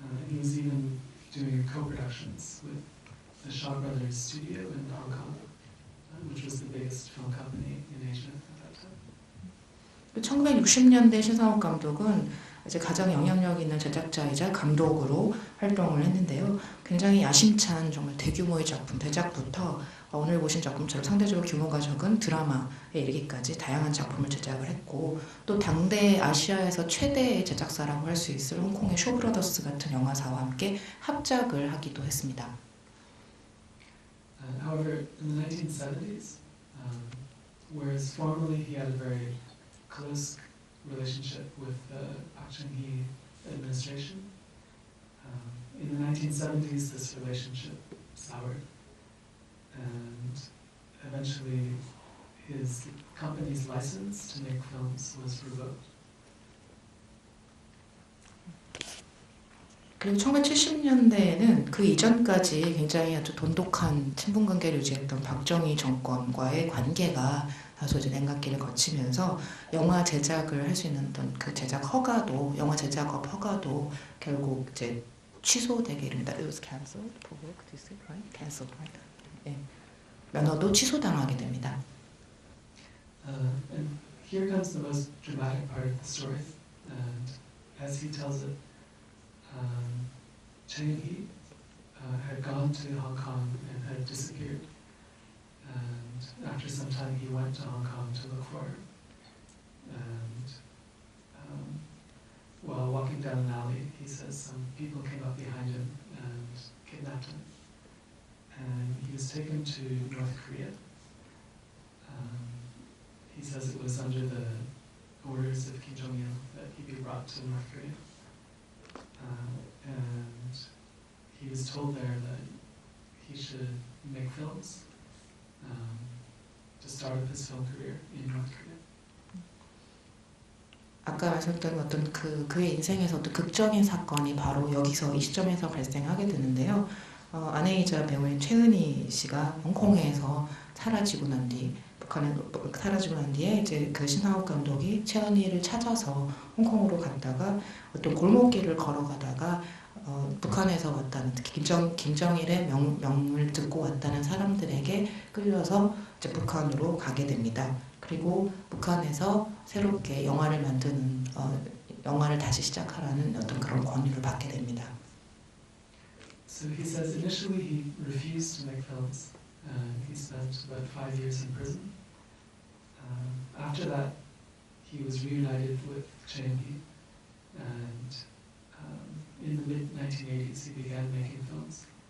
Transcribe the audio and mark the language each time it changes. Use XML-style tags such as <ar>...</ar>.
<en>He was even doing co-productions with the Shaw Brothers studio in Hong Kong, which was the biggest film company in Asia at that time.</en> <ko>1960년대 신상옥 감독은 이제 가장 영향력 있는 제작자이자 감독으로 활동을 했는데요. 굉장히 야심찬 정말 대규모의 작품, 대작부터 오늘 보신 작품처럼 상대적으로 규모가 적은 드라마에 이르기까지 다양한 작품을 제작을 했고 또 당대 아시아에서 최대의 제작사라고 할 수 있을 홍콩의 쇼브라더스 같은 영화사와 함께 합작을 하기도 했습니다.</ko> <en>However, in the 1970s, whereas formerly he had a very close relationship with the Park Chung-hee administration, in the 1970s this relationship soured, and eventually his company's license to make films was revoked.</en> <ko>그리고 1970년대에는 그 이전까지 굉장히 아주 돈독한 친분관계를 유지했던 박정희 정권과의 관계가 다소 이제 냉각기를 거치면서 영화 제작을 할 수 있는 어떤 그 제작 허가도 영화 제작업 허가도 결국 이제 취소되게 이릅니다.</ko> <en>It was cancelled. Cancelled, right? 예.</en> <ko>면허도 취소당하게 됩니다.</ko> <en>And here comes the most dramatic part of the story, and as he tells it. Chung-hee had gone to Hong Kong and had disappeared, and after some time he went to Hong Kong to look for her, and while walking down an alley he says some people came up behind him and kidnapped him, and he was taken to North Korea. He says it was under the orders of Kim Jong-il that he be brought to North Korea. And he was told there that he should make films to start up his film career in North Korea.</en> <ko>아까 말씀드린 어떤 그의 인생에서 어떤 극적인 사건이 바로 여기서 이 시점에서 발생하게 되는데요. 아내이자 배우인 최은희 씨가 홍콩에서 사라지고 난 뒤, 북한에 사라지고 난 뒤에 이제 그 신상옥 감독이 최은희를 찾아서 홍콩으로 갔다가 어떤 골목길을 걸어가다가 북한에서 왔다는 특히 김정일의 명을 듣고 왔다는 사람들에게 끌려서 이제 북한으로 가게 됩니다. 그리고 북한에서 새롭게 영화를 만드는 영화를 다시 시작하라는 어떤 그런 권유를 받게 됩니다.</ko> <en>So he says initially he refused to make films. He spent about 5 years in prison. After that, he was reunited with Chung-hee, and in the mid-1980s he began making films.</en>